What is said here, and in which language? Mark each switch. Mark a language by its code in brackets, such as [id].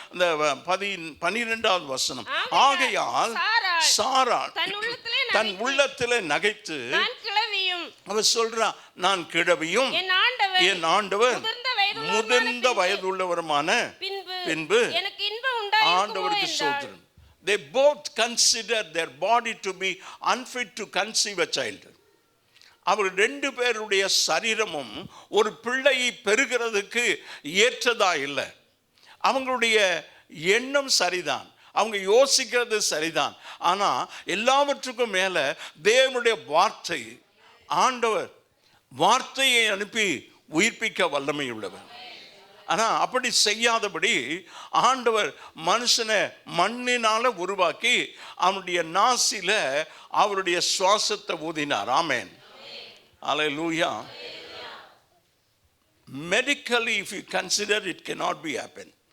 [ta] இந்த 12வது வசனம், ஆகையால் சாராள் தன் உள்ளத்திலே நகைத்து அவர் சொல்றான், நான் கிழவியும் என் ஆண்டவர் முதிர்ந்த வயதுள்ளவருமான பின்பு ஆண்டவருக்கு ஸ்தோத்திரம். [en] They both consider their body to be unfit to conceive a child. [ta] அவர் 2 பேருடைய சரீரமும் ஒரு பிள்ளையை பெறுகிறதுக்கு ஏற்றதா இல்லை. அவங்களுடைய எண்ணம் சரிதான், அவங்க யோசிக்கிறது சரிதான். ஆனால் எல்லாவற்றுக்கும் மேலே தேவனுடைய வார்த்தை, ஆண்டவர் வார்த்தையை அனுப்பி உயிர்ப்பிக்க வல்லமை உள்ளவர். ஆனால் அப்படி செய்யாதபடி ஆண்டவர் மனுஷனை மண்ணினால உருவாக்கி அவனுடைய நாசில அவருடைய சுவாசத்தை ஊதினார். ஆமென். அல்லேலூயா. [en] Medically, if you consider, it cannot be happen.